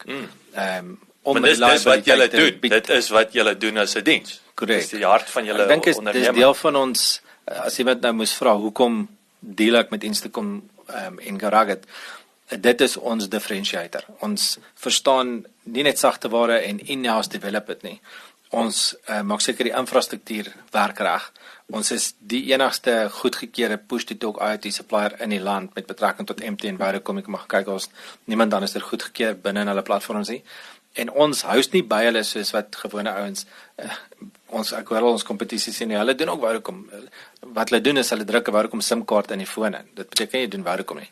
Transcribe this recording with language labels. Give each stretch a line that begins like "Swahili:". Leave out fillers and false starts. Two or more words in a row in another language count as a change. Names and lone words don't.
Afrikaans: Maar dis wat julle doen. Dit is wat julle doen as 'n diens. Correct. Dis die hart van julle onderneming. Dis deel van ons, as jy nou moes vra, hoekom deel ek met Instacom en Karagit? Dit is ons differentiator. Ons verstaan nie net sagteware en
English: in-house develop it
Afrikaans: nie. Ons maak seker die infrastruktuur werk reg. Ons is die enigste goedgekeurde
English: push-to-talk IoT supplier
Afrikaans: in die land met betrekking tot MTN en Vodacom. Ek mag kyk, ons niemand anders het goedgekeur binne in hulle platforms nie. En ons house nie by hulle soos wat gewone ouens ek hoor al ons kompetisie sê nie, hulle doen ook Vodacom. Wat hulle doen is hulle druk 'n Vodacom SIM-kaart in die foon in. Dit beteken jy doen Vodacom nie.